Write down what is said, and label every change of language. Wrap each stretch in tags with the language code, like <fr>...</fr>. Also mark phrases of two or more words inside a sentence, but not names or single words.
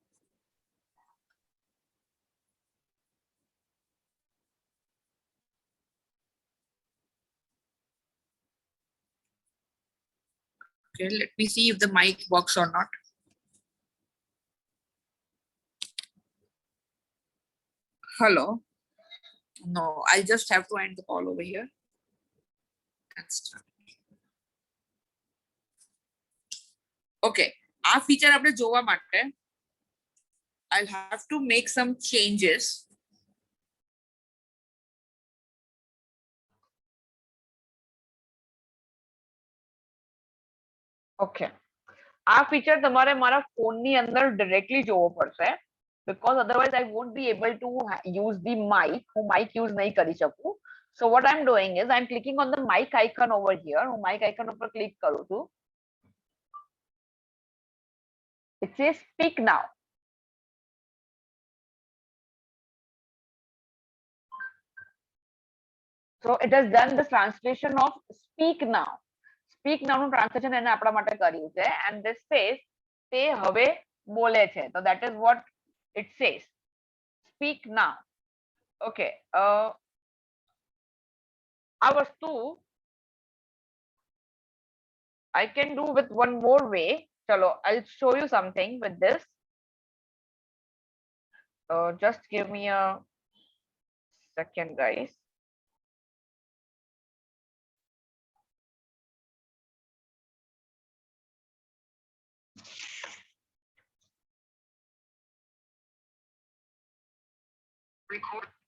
<en>Okay, let me see if the mic works or not. Hello. No, I just have to end the call over here. And start. Okay, આ feature</en> <gu>આપણે જોવા માટે</gu> <en>I'll have to make some changes. Okay.</en> <gu>આ feature તમારે મારા ફોનની અંદર directly જોવો પડશે,</gu> <en>because otherwise I won't be able to use the mic.</en> <gu>હું</gu> <en>mic use</en> <gu>નહીં કરી શકું.</gu> <en>So what I'm doing is I'm clicking on the mic icon over here.</en> <gu>હું</gu> <en>mic icon</en> <gu>ઉપર click કરું છું.</gu> <en>It says speak now. So it has done the translation of speak now. Speak now</en> <gu>નું translation એને આપણા માટે કર્યું છે,</gu> <en>and this says</en> <gu>તે હવે બોલે છે.</gu> <en>So that is what it says. Speak now. Okay.</en> <gu>આ વસ્તુ</gu> <en>I can do with one more way. Chalo, I'll show you something with this. Just give me a second, guys. Record.</en>